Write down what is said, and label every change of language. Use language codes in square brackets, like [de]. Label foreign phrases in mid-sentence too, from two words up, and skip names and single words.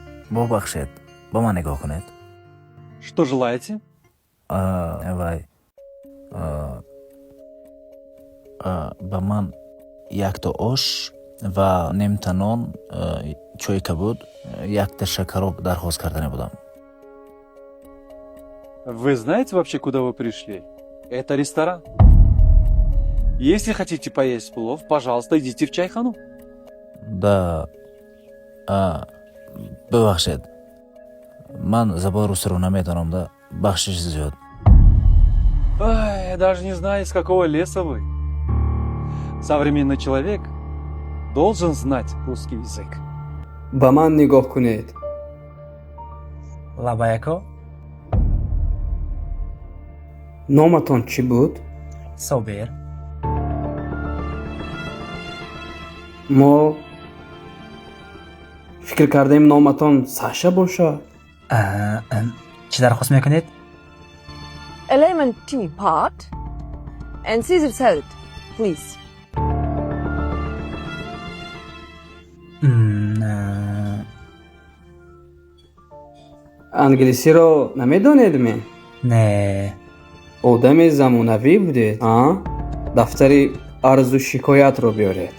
[fa] ببخشید با من نگاه کنید. [ru] Что желаете? [fa] وای با من یک تا آش و نیم تا نان، چای کبود، یک تا شکراب درخواست کردنی بودم. [ru] Вы знаете вообще, куда вы пришли? Это ресторан. Если хотите поесть плов, пожалуйста, идите в чайхану. [fa] да ببخشید من زبان روسی رو نمیدانم. да بخشش زیاد. [ru] Ай, я даже не знаю, из какого леса вы. Современный человек должен знать русский язык. [tg] ба ман нигоҳ кунед. Лабаяко, номатон чӣ буд? Собир, мо фикр кардаем номатон Саша бошад. [fa] چی درخواست میکنید؟ [en] A lemon tea pot and Caesar salad, please. [tg] англисиро намедонед ме? [fa] نه [tg] одами замонавӣ будед, дафтари арзу шикоятро биёред.